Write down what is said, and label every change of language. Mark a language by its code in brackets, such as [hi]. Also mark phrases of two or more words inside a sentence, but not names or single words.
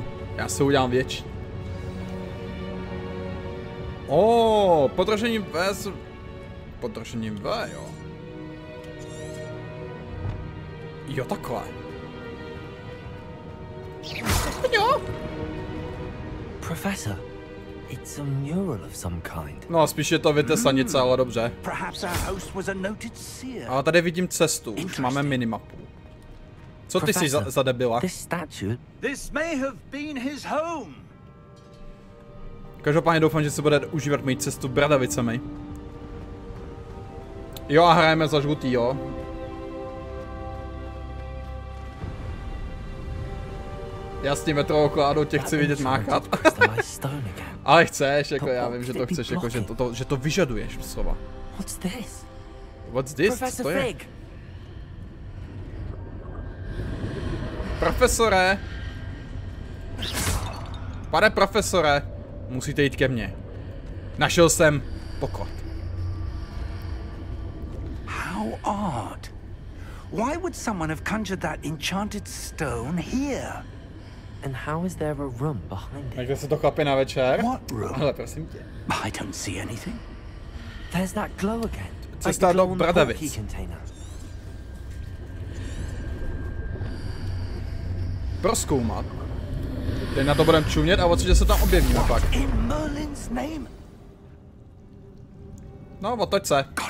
[cs] Já se udělám větší. Podržením V. Podržením V, jo. Jo, takhle. Jo. [en] Professor, it's a mural of some kind. [cs] No, spíš je to vytesanice, ale dobře. Ale tady vidím cestu, už máme minimapu. Co ty jsi za debila? Každopádně doufám, že se bude užívat mít cestu Bradavicemi. Jo, a hrajeme za žlutý, jo. Já s tím metrovou kládou tě chci vidět máchat. Ale chceš, jako já vím, že to chceš, jako že to vyžaduješ slova. [en] What's this? [cs] Co to je? Profesore! Pane profesore! Musíte jít ke mně. Našel jsem poklad. [en] How odd. Why would someone have conjured that enchanted stone here? And how is there a room behind it? [cs] Takže se to chlapi na večer. [en] What room? [cs] Ale prosím tě. [en] I don't see anything. There's that glow again. [cs] Cesta do Bradavic. Prozkoumat. Teď na to budeme čumět a určitě se tam objevíme pak. No, otoč se.